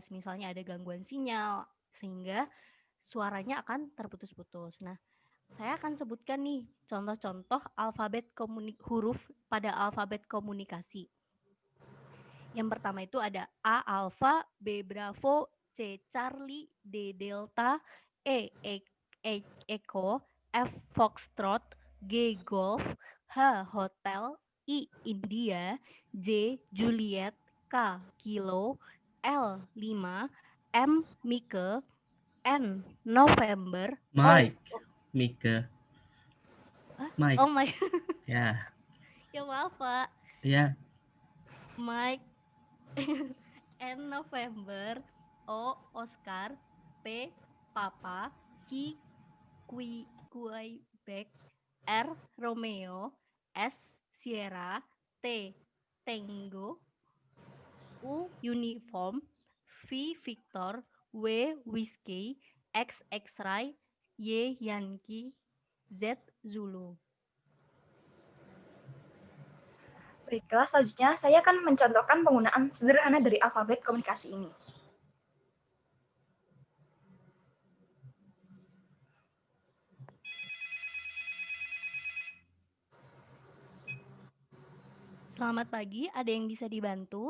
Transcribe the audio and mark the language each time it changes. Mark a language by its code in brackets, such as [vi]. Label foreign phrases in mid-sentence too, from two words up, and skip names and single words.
[id] Misalnya ada gangguan sinyal, sehingga suaranya akan terputus-putus. Nah, saya akan sebutkan nih contoh-contoh huruf pada alfabet komunikasi. Yang pertama itu ada A alfa, B bravo, C Charlie, D delta, Echo, F foxtrot, G golf, H hotel, I India, J Juliet, K kilo, L 5, M Mike, N November, Mike, Mike. Mike. [en] Oh my. [id] Ya. Ya maaf, Pak. Ya. Mike, N November, O Oscar, P Papa, Q Quebec, R Romeo, S Sierra, T Tango, U Uniform, V Victor, W Whiskey, X X-Ray, Y Yankee, Z Zulu. Baiklah, selanjutnya saya akan mencontohkan penggunaan sederhana dari alfabet komunikasi ini. Selamat pagi, ada yang bisa dibantu?